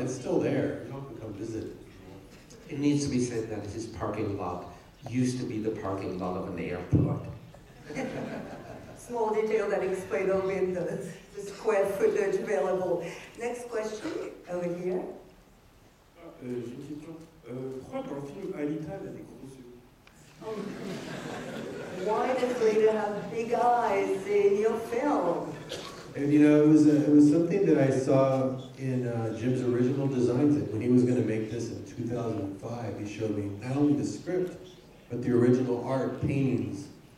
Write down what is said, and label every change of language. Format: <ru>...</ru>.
<en>It's still there. You can come visit. It needs to be said that his parking lot used to be the parking lot of an airport. Small detail that explains a bit the square footage available. Next question, over here.</en> <fr>J'ai une question. Pourquoi dans le film Alita, elle a des gros yeux?</fr> <en>Why does Lita have big eyes in your film? And it was something that I saw in Jim's original designs. That when he was going to make this in 2005, he showed me not only the script, but the original art paintings</en>